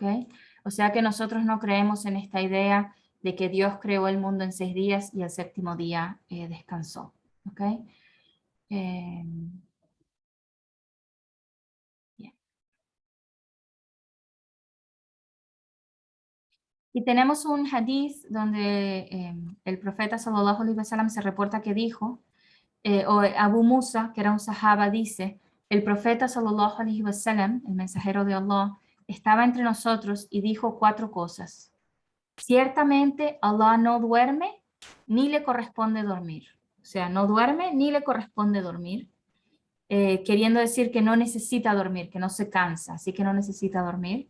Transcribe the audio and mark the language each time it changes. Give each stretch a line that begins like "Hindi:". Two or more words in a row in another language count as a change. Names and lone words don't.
Spanish: O sea que nosotros no creemos en esta idea de que Dios creó el mundo en 6 días y el séptimo día descansó. ¿Ok? Eh, bien. Y tenemos un hadith donde el profeta
Arabic: صلى الله عليه وسلم
Spanish: se reporta que dijo, o Abu Musa, que era un sahaba, dice, el profeta
Arabic: صلى الله عليه وسلم,
Spanish: el mensajero de Allah, estaba entre nosotros y dijo 4 cosas. ciertamente Allah no duerme ni le corresponde dormir. O sea, no duerme ni le corresponde dormir, queriendo decir que no necesita dormir, que no se cansa, así que no necesita dormir.